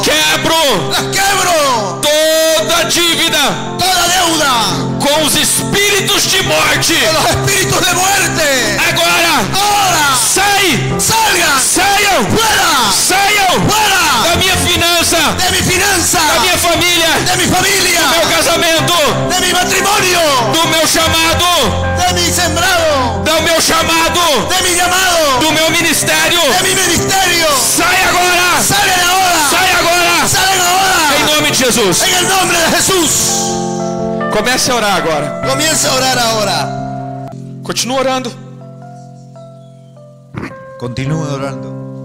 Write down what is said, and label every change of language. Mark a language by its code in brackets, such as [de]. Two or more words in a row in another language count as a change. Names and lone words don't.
[pt] Quebro [es] Las quebro, [pt] toda dívida [es] toda deuda [pt] com os espíritos de morte. [es] con los espíritus de muerte. [pt] Agora, [es] Ahora, [pt] sai, [es] salgan, [pt] saiam, [es] fuera, [pt] saiam [es] fuera [pt] da minha finança, [es] de mi finanza, [pt] da minha família, [es] de mi familia, [pt] do meu casamento, [es] de mi matrimonio, [pt] do meu chamado, [es] de mi sembrado, [pt] do meu chamado, [es] de mi llamado, [pt] do meu ministério. [es] de mi ministerio. [pt] Sai agora, [es] Salen ahora, [pt] sai agora, [es] salen ahora, [pt] em nome de Jesus. [es] en el nombre de Jesús. [pt] Comece a orar agora. [es] Comienza a orar ahora. [pt] Continua orando. [es] Continúe orando.